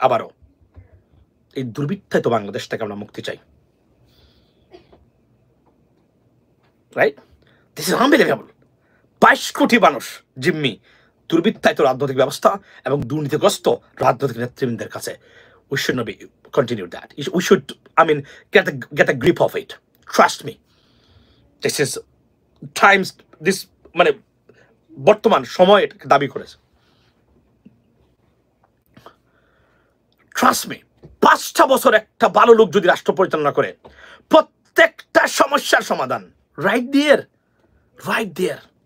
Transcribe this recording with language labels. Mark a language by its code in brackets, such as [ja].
[bn] আবারও এই দুর্বৃত্তায় তো বাংলাদেশ থেকে আমরা মুক্তি চাই, রাইট? [en] This is unbelievable. [bn] 22 কোটি মানুষ জিম্মি দুর্বৃত্তায়িত রাজনৈতিক ব্যবস্থা এবং দুর্নীতিগ্রস্ত রাজনৈতিক নেতৃবৃন্দের কাছে। [en] We should not be continue that. We should, I mean, get a grip of it. Trust me. This is times, this [bn] মানে বর্তমান সময় এটাকে দাবি করেছে। [en] Trust me. [bn] 5টা বছর একটা ভালো লোক যদি রাষ্ট্র পরিচালনা করে, প্রত্যেকটা সমস্যার সমাধান [en] Right there.